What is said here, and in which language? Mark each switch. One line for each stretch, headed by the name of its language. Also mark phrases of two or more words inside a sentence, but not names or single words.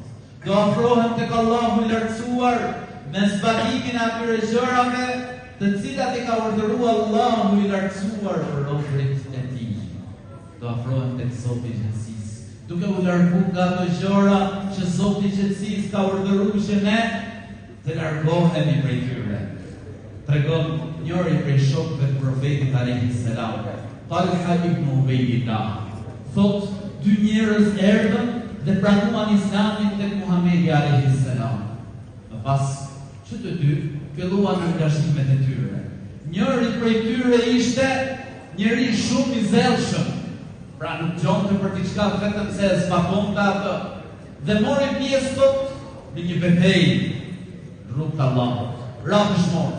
Albanian: Do afrohem tek Allahu I lartësuar me zbatimin e atyre gjërave të cilat I ka urdhëruar Allahu I lartësuar për robërit e tij. Do afrohem tek Zoti I gjithësisë, duke u larguar nga ato gjëra që Zoti I gjithësisë ka urdhëruar që ne të largohemi prej tyre. Tregon njëri prej shokëve të profetit
Arabic: عليه السلام,
Albanian: Talha ibn Ubaydillah, thot dy njerëz erdhën dhe pranuan Islamin tek Muhamedi
Arabic: عليه السلام.
Albanian: Më pas që të dy filluan angazhimet e tyre. Njëri prej tyre ishte njëri shumë I zellshëm, pra nuk gjonte për diçka vetëm se zbatonte atë, dhe mori pjesë thot në një betejë rrugë të Allahut, rrafshmor.